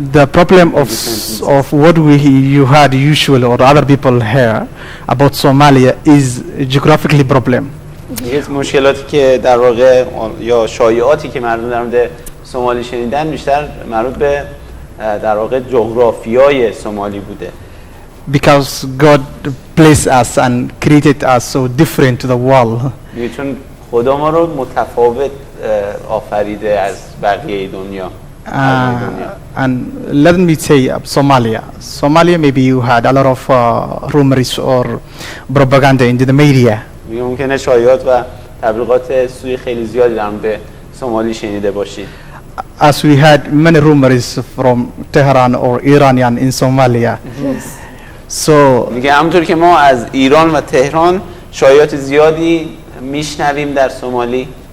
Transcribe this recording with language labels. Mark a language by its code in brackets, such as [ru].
[en] the problem of what you had usually or other people hear about Somalia is geographically problem. [fa] مشکلاتی که در واقع یا شایعاتی که مردم در مورد سومالی شنیدن بیشتر مربوط به در واقع جغرافیای سومالی بوده. [en] Because God placed us and created us so different to the world. [fa] چون خدا ما رو متفاوت آفریده از بقیه دنیا. [en] And let me say Somalia maybe you had a lot of rumors or propaganda in the media. [fa] ممکنه شایعات و تبلیغات سوی خیلی زیادی در مورد سومالی شنیده باشید. [en] As we had many rumors from Tehran or Iranian in Somalia. So [fa] میگه همونطور که ما از ایران و تهران شایعات زیادی میشنویم در سومالی.